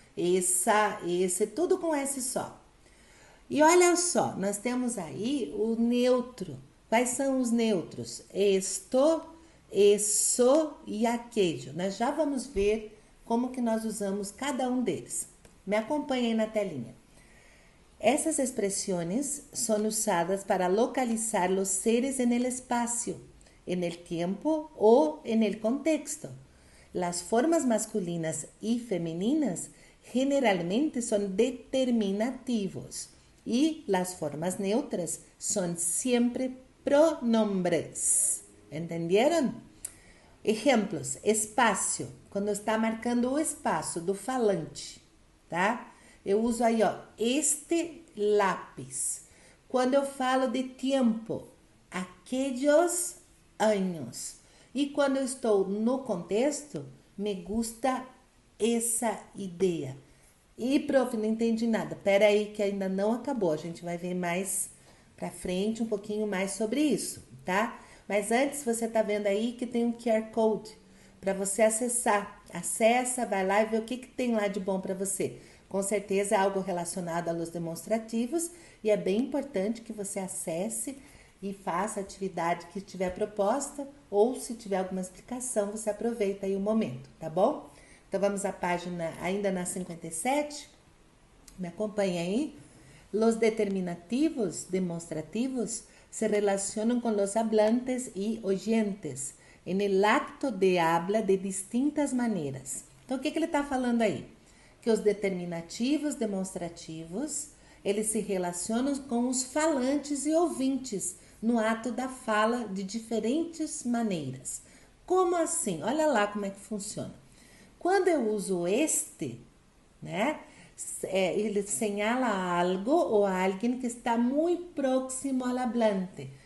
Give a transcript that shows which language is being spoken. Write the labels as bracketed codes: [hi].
[pt] esse, tudo com S só. E olha só, nós temos aí o neutro. Quais são os neutros? Esto, eso e aquello. Nós já vamos ver como que nós usamos cada um deles. Me acompanhem na telinha. [es] Essas expresiones son usadas para localizar los seres en el espacio, en el tiempo o en el contexto. Las formas masculinas y femeninas generalmente son determinativos y las formas neutras son siempre pronombres. ¿Entendieron? [pt] Exemplos: espaço, quando está marcando o espaço do falante, tá? Eu uso aí, ó, este lápis. Quando eu falo de tempo, [es] aquellos años. [pt] E quando eu estou no contexto, [es] me gusta [pt] essa ideia. E, prof, não entendi nada. Pera aí que ainda não acabou. A gente vai ver mais pra frente, um pouquinho mais sobre isso, tá? Mas antes, você tá vendo aí que tem um QR Code para você acessar. Acessa, vai lá e vê o que tem lá de bom para você. Com certeza é algo relacionado aos demonstrativos e é bem importante que você acesse e faça a atividade que tiver proposta, ou se tiver alguma explicação, você aproveita aí o momento, tá bom? Então vamos à página ainda na 57. Me acompanha aí. [es] Los determinativos demonstrativos se relacionan con los hablantes y oyentes en el acto de habla de distintas maneiras. [pt] Então o que ele está falando aí? Que os determinativos demonstrativos, eles se relacionam com os falantes e ouvintes no ato da fala de diferentes maneiras. Como assim? Olha lá como é que funciona. Quando eu uso este, né, ele señala algo ou alguém que está muito próximo ao hablante.